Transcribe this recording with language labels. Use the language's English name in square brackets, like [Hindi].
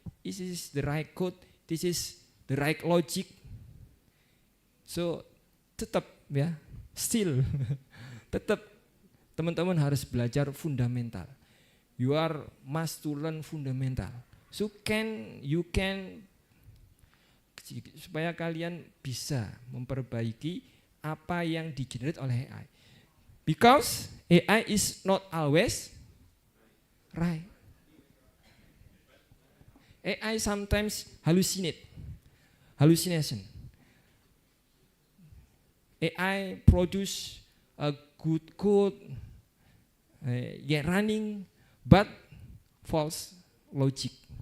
[English] This is the right code, this is the right logic. [Indonesian] So tetap ya, still tetap teman-teman harus belajar fundamental. [English] You are must to learn fundamental. So you can [Indonesian] supaya kalian bisa memperbaiki apa yang di-generate oleh AI. [English] Because AI is not always right. AI sometimes hallucination. AI produce a good code, running, but false logic.